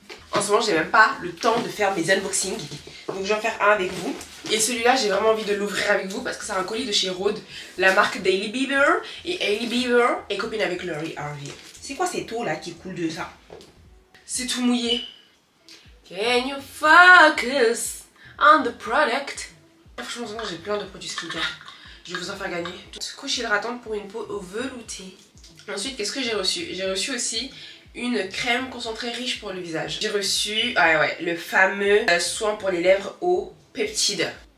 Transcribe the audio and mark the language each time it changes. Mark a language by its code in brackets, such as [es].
[fr] En ce moment j'ai même pas le temps de faire mes unboxings, donc je vais en faire un avec vous. Et celui-là j'ai vraiment envie de l'ouvrir avec vous parce que c'est un colis de chez Rhode, la marque Daily Bieber. Et Hailey Bieber est copine avec Lori Harvey. C'est quoi cette eau là qui coule de ça? C'est tout mouillé. [en] Can you focus on the product? [fr] Franchement j'ai plein de produits skincare. Je vais vous en faire gagner. Couche hydratante pour une peau veloutée. Ensuite qu'est-ce que j'ai reçu? J'ai reçu aussi une crème concentrée riche pour le visage. J'ai reçu le fameux soin pour les lèvres au peptide.